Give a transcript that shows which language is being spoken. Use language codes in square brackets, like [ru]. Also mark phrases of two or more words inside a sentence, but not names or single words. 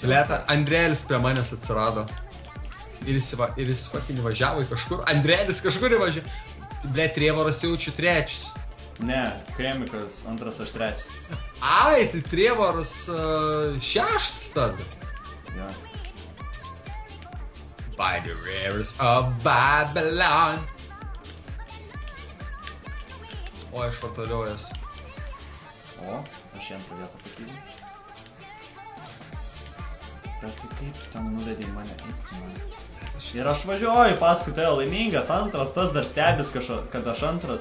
[lt] Bleta, Andrėlis prie manęs atsirado. Ir jis fucking važiavo į kažkur. Andrėlis kažkur įvažiavo. Blet, Trievoras jaučiu trečius. Ne, krėmikas antras, aš trečias. Ai, tai Trievoras šeštas tada. Ja. [en] By the rivers of Babylon. [lt] O, aš vartaliuojas. O, aš į antrą vietą pakyliu. Bet tai kaip tu ten nuvedai mane, kaip tu mane. Ir aš važiuoju paskui tave laimingas, antras, tas dar stebis, kad aš antras.